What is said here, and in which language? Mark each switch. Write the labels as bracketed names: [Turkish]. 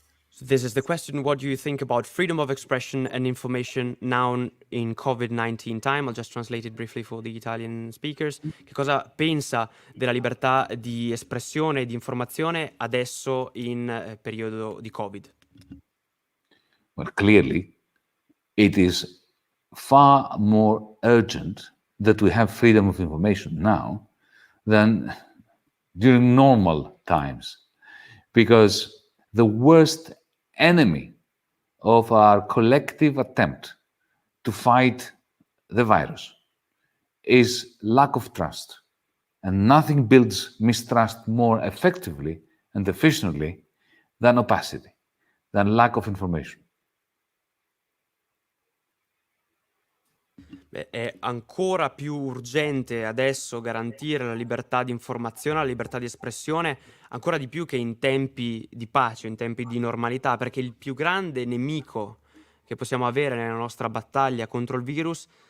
[English] So this is the question: what do you think about freedom of expression and information now in COVID-19 time? I'll just translate it briefly for the Italian speakers. [Italian] Che cosa pensa della libertà di espressione e di informazione adesso in periodo di Covid? [English] Well, clearly, it is far more urgent that we have freedom of information now than during normal times, because the worst enemy of our collective attempt to fight the virus is lack of trust. And nothing builds mistrust more effectively and efficiently than opacity, than lack of information. [Italian] Beh, è ancora più urgente adesso garantire la libertà di informazione, la libertà di espressione, ancora di più che in tempi di pace, in tempi di normalità, perché il più grande nemico che possiamo avere nella nostra battaglia contro il virus